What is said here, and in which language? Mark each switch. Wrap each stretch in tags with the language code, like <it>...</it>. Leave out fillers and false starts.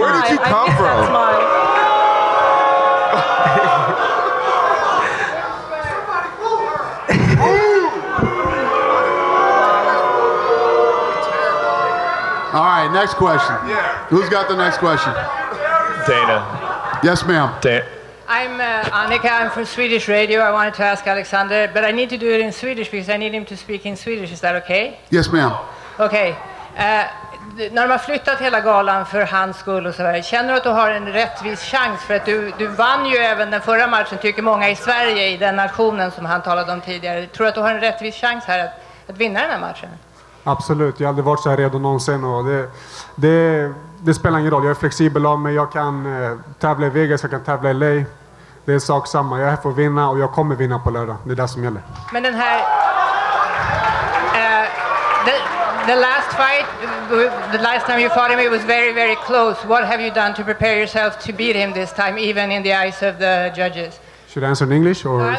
<en>Where did you come from? All right, next question. Yeah. Who's got the next question? Dana. Yes, ma'am. I'm Annika. I'm from Swedish Radio. I wanted to ask Alexander, but I need to do it in Swedish because I need him to speak in Swedish. Is that okay? Yes, ma'am.</en> <sv>Okej. När de har flyttat hela galan för hans skull och sådär, känner du att du har en rättvis chans? För att du vann ju även den förra matchen, tycker många i Sverige, i den nationen som han talade om tidigare. Tror du att du har en rättvis chans här att vinna den här matchen? Absolut, jag har aldrig varit så här redo någonsin. Och det spelar ingen roll, jag är flexibel av mig. Jag kan tävla i Vegas, jag kan tävla i LA. Det är sak samma, jag är här för att vinna och jag kommer vinna på lördag. Det är det som gäller. Men den här...</sv> <en>The last fight, the last time you fought him, it was very, very close. What have you done to prepare yourself to beat him this time, even in the eyes of the judges? Should I answer in English or</en>